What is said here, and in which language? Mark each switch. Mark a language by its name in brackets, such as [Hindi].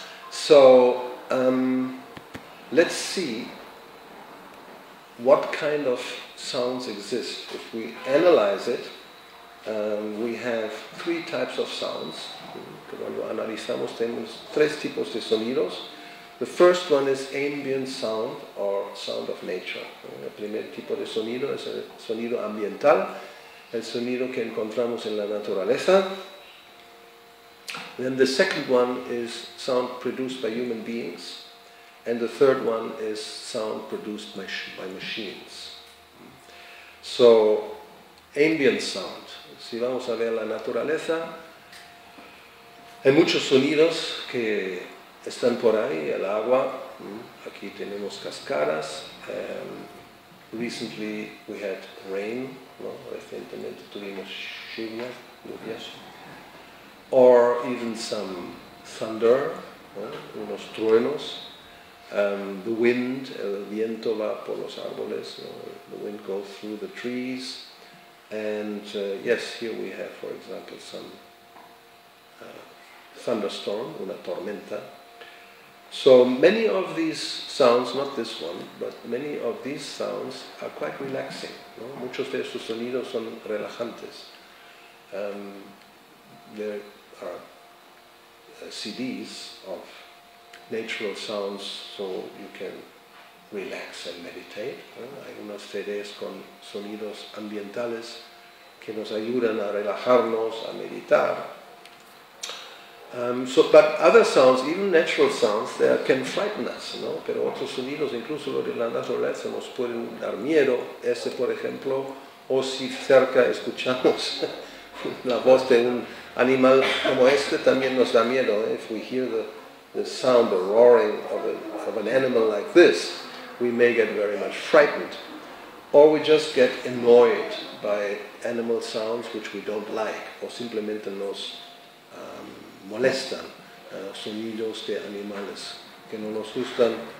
[English] So, let's see what kind of sounds exist. If we analyze it, we have three types of sounds. [Spanish] Cuando analizamos tenemos tres tipos de sonidos. [English] The first one is ambient sound or sound of nature. [Spanish] El primer tipo de sonido es el sonido ambiental, el sonido que encontramos en la naturaleza. [English] Then the second one is sound produced by human beings. And the third one is sound produced by machines. So, ambient sound. [Spanish] Si vamos a ver la naturaleza, hay muchos sonidos que están por ahí, el agua. Aquí tenemos cascadas. [English] Recently we had rain. [Spanish] Recientemente tuvimos lluvias. [English] Or even some thunder, [Spanish] unos truenos. [English] The wind, [Spanish] el viento va por los árboles, [English] the wind goes through the trees, and yes, here we have, for example, some thunderstorm, [Spanish] una tormenta. [English] So many of these sounds, not this one, but many of these sounds are quite relaxing. [Spanish] Muchos de estos sonidos son relajantes. [English] There are CDs of natural sounds, so you can relax and meditate. [Spanish] Hay unos CDs con sonidos ambientales que nos ayudan a relajarnos, a meditar. [English] But other sounds, even natural sounds, they can frighten us, ¿no? [Spanish] Pero otros sonidos, incluso los de la naturaleza, nos pueden dar miedo. Este, por ejemplo, o si cerca escuchamos la voz de un animal como este, también nos da miedo. [English] If we hear the sound, the roaring of an animal like this, we may get very much frightened. Or we just get annoyed by animal sounds which we don't like, [Spanish] o simplemente nos molestan sonidos de animales que no nos gustan.